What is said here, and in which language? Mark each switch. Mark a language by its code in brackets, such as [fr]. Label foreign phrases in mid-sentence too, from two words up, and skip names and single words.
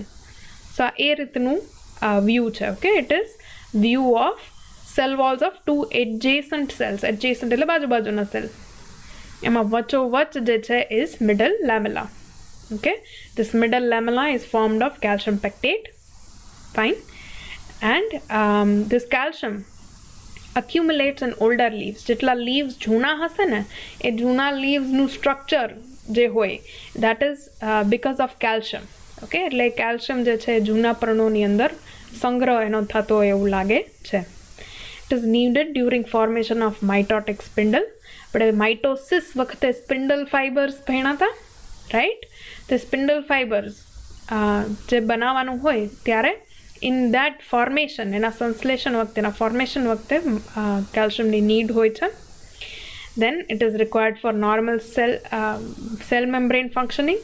[gu] સો આ એ રીતનું વ્યૂ છે. [en] okay, it is view of cell walls of two adjacent cells. [gu] એડજેસન્ટ એટલે બાજુના સેલ. એમાં વચ્ચોવચ્ચ જે છે [en] is middle lamella. okay, this middle lamella is formed of calcium pectate. fine. And this calcium accumulates in older leaves. [gu] જેટલા લીવ્સ જૂના હશે ને એ જૂના લીવ્સનું સ્ટ્રક્ચર જે હોય [en] that is because of calcium. [gu] ઓકે, એટલે કેલ્શિયમ જે છે જૂના પર્ણોની અંદર સંગ્રહ એનો થતો એવું લાગે છે. [en] It is needed during formation of mitotic spindle. [gu] આપણે માઇટોસિસ વખતે [en] spindle fibers [gu] ભણ્યા હતા, રાઈટ? તે [en] spindle fibers [gu] જે બનાવવાનું હોય ત્યારે [en] in that formation, [gu] એના સંશ્લેષણ વખતે, એના ફોર્મેશન વખતે કેલ્શિયમની નીડ હોય છે. [en] then it is required for normal cell membrane functioning.